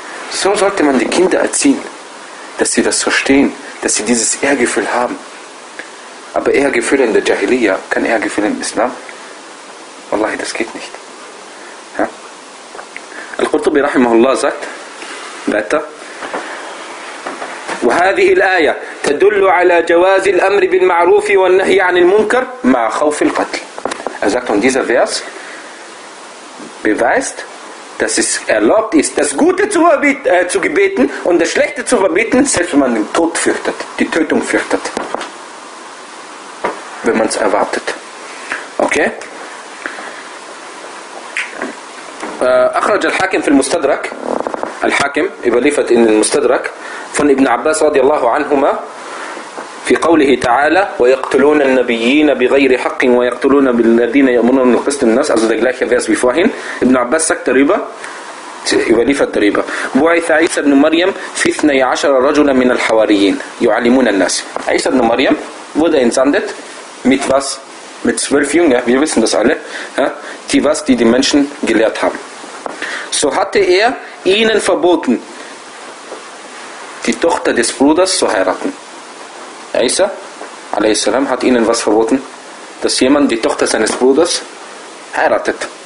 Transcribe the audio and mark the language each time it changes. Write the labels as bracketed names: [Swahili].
[German] So sollte man die Kinder erziehen, dass sie das verstehen, dass sie dieses Ehrgefühl haben. Aber Ehrgefühl in der Jahiliyyah, kein Ehrgefühl im Islam. Wallahi, das geht nicht. Ja? Al-Qurtubi rahimahullah sagt, weiter, [Arabic] وهذه الآية تدل على جواز الأمر بالمعروف والنهي عن المنكر مع خوف القتل. [German] Er sagt, und dieser Vers beweist, dass es erlaubt ist, das Gute zu gebeten und das Schlechte zu verbieten, selbst wenn man den Tod fürchtet, die Tötung fürchtet, wenn man es erwartet. Okay? [Arabic] أخرج الحاكم في المستدرك الحاكم يبليفت إن المستدرك فن ابن عباس رضي الله عنهما في قوله تعالى ويقتلون النبيين بغير حق ويقتلون بالذين يأمرون بالقسط من الناس [German] also der gleiche Vers wie vorhin [Arabic] ابن عباس [German] sagt darüber überliefert darüber [Arabic] بعث عيسى بن مريم في 12 رجلا من الحواريين يعلمون الناس عيسى بن مريم [German] wurde entsandet mit was? Mit 12 Jünger, wir wissen das alle, die was die, die Menschen gelehrt haben. So hatte er ihnen verboten, die Tochter des Bruders zu heiraten. Isa, a.s., hat ihnen was verboten, dass jemand die Tochter seines Bruders heiratet.